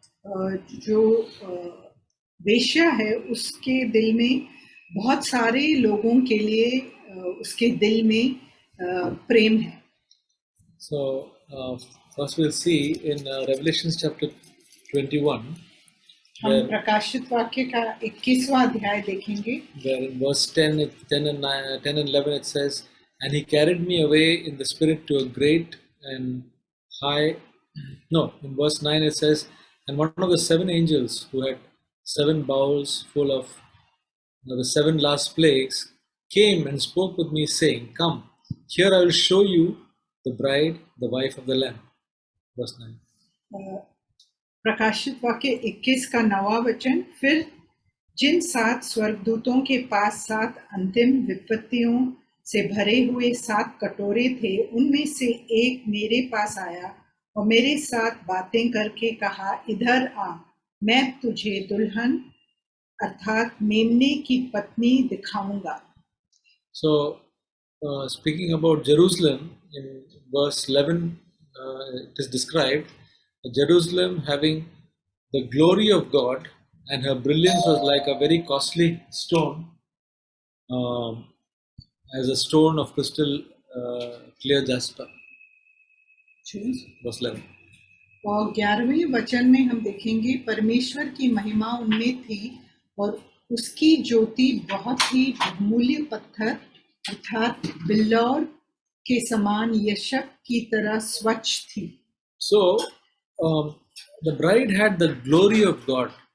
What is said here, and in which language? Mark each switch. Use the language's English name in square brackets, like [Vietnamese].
[Hindi] जो वेश्या है उसके दिल में बहुत सारे लोगों के लिए उसके दिल में प्रेम है। [English] So first we'll see in Revelation chapter 21. [Hindi] हम प्रकाशित वाक्य का 21वां अध्याय देखेंगे। [English] Where in verse 10 and 11 it says, "And he carried me away in the spirit to a great and high." No, in verse 9 it says, "And one of the seven angels who had 7 bowls full of the 7 last plagues came and spoke with me, saying, Come, here I will show you the bride, the wife of the Lamb." Verse 9. [Hindi] प्रकाशित वाक्य 21 का 9वां वचन, फिर जिन 7 स्वर्गदूतों के पास 7 अंतिम विपत्तियों से भरे हुए 7 कटोरे थे, उनमें से एक मेरे पास आया और मेरे साथ बातें करके कहा, इधर आ, मैं तुझे दुल्हन अर्थात मेमने की पत्नी दिखाऊंगा। [English] So speaking about Jerusalem, in verse 11 it is described Jerusalem having the glory of God, and her brilliance was like a very costly stone, as a stone of crystal clear jasper. Verse 11. [Hindi] और 11वें वचन में हम देखेंगे परमेश्वर की महिमा उनमें थी और उसकी ज्योति बहुत ही बहुमूल्य पत्थर अर्थात बिल्लौर के समान यशब की तरह स्वच्छ थी. [English] So, the bride had the glory of God.